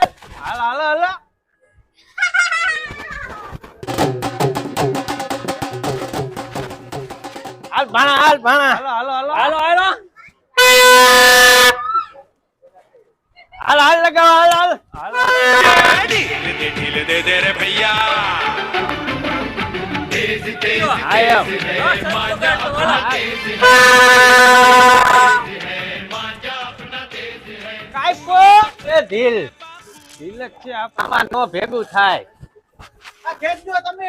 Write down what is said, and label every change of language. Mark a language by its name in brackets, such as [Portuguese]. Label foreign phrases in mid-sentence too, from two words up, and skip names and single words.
[Gujarati] હાલ હાલ હાલ હાલ ભણા હાલ ભણા હાલો હાલો હાલો હાલો હાલો હાલ હાલ લગાવ હાલ હાલ [Hindi] ढील दे दे रे भैया [Gujarati] આયો કાઈપો એ ઢીલ તિલક છે આપ આમાં નો ભેગું થાય આ ખેંચજો તમે